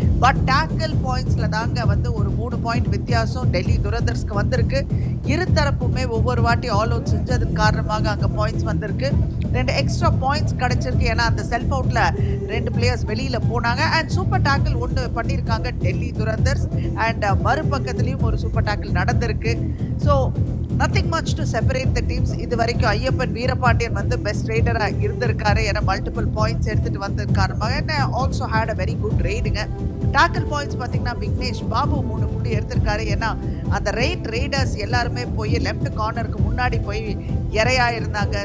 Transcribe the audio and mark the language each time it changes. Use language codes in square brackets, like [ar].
[ta] But tackle பாயிண்ட்ஸ்ல தாங்க வந்து ஒரு 3 பாயிண்ட் வித்தியாசம் டெல்லி துரந்தர்ஸ்க்கு வந்திருக்கு. இரு தரப்புமே ஒவ்வொரு வாட்டி ஆல் அவுட் செஞ்சதன் காரணமாக அங்க பாயிண்ட்ஸ் வந்திருக்கு. 2 எக்ஸ்ட்ரா பாயிண்ட்ஸ் கிடைச்சிருக்கு. ஏன்னா அந்த செல்ஃப் அவுட்ல 2 பிளேயர்ஸ் வெளியில போனாங்க. அண்ட் சூப்பர் டேக்கிள் ஒன்று பண்ணியிருக்காங்க டெல்லி துரந்தர்ஸ். அண்ட் மறுபக்கத்துலயும் ஒரு சூப்பர் டேக்கிள் நடந்திருக்கு. So [en] nothing much to separate the teams. [ta] இது வரைக்கும் ஐயப்பன் வீரபாண்டியன் வந்து பெஸ்ட் ரைடரா இருந்திருக்காரு. ஏன்னா மல்டிபிள் பாயிண்ட்ஸ் எடுத்துட்டு வந்திருக்காரு. என்ன also had a very good ரைடுங்க. Tackle points பாத்தீங்கன்னா விக்னேஷ் பாபு 3 புள்ளி எடுத்திருக்காரு. ஏன்னா அந்த ரைடர்ஸ் எல்லாருமே போய் லெஃப்ட் கார்னருக்கு முன்னாடி போய் இறையா இருந்தாங்க.